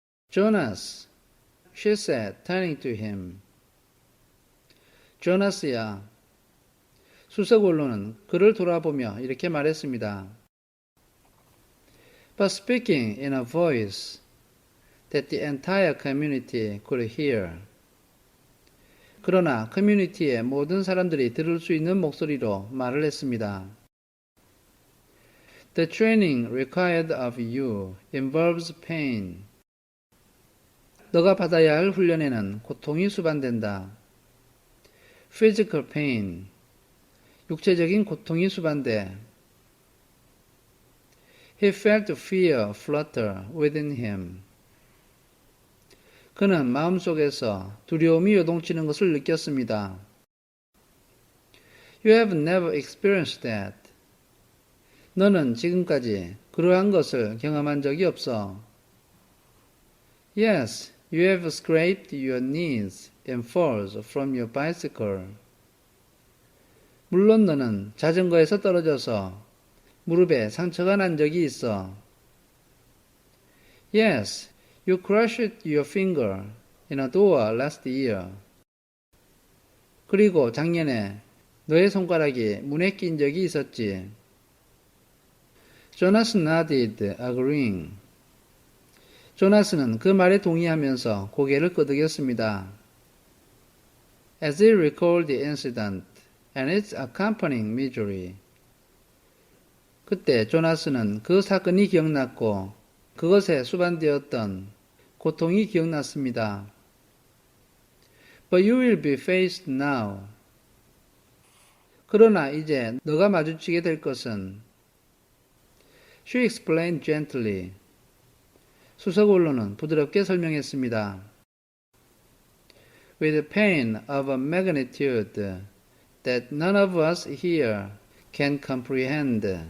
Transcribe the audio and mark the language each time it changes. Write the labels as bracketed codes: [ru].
[en] Jonas, she said, turning to him. [ko] 조나스야. 수석 원로는 그를 돌아보며 이렇게 말했습니다. [en] But speaking in a voice that the entire community could hear. [ko] 그러나 커뮤니티의 모든 사람들이 들을 수 있는 목소리로 말을 했습니다. [en] The training required of you involves pain. [ko] 너가 받아야 할 훈련에는 고통이 수반된다. [en] Physical pain. [ko] 육체적인 고통이 수반돼. [en] He felt fear flutter within him. [ko] 그는 마음속에서 두려움이 요동치는 것을 느꼈습니다. [en] You have never experienced that. [ko] 너는 지금까지 그러한 것을 경험한 적이 없어. [en] Yes, you have scraped your knees and falls from your bicycle. [ko] 물론 너는 자전거에서 떨어져서 무릎에 상처가 난 적이 있어. [en] Yes, you crushed your finger in a door last year. [ko] 그리고 작년에 너의 손가락이 문에 낀 적이 있었지. [en] Jonas nodded, agreeing. [ko] 조나스는 그 말에 동의하면서 고개를 끄덕였습니다. [en] As he recalled the incident and its accompanying misery. [ko] 그때 조나스는 그 사건이 기억났고 그것에 수반되었던 고통이 기억났습니다. [en] But you will be faced now. [ko] 그러나 이제 너가 마주치게 될 것은 [en] She explained gently. [ko] 수석 원로는 부드럽게 설명했습니다. [en] With pain of a magnitude that none of us here can comprehend.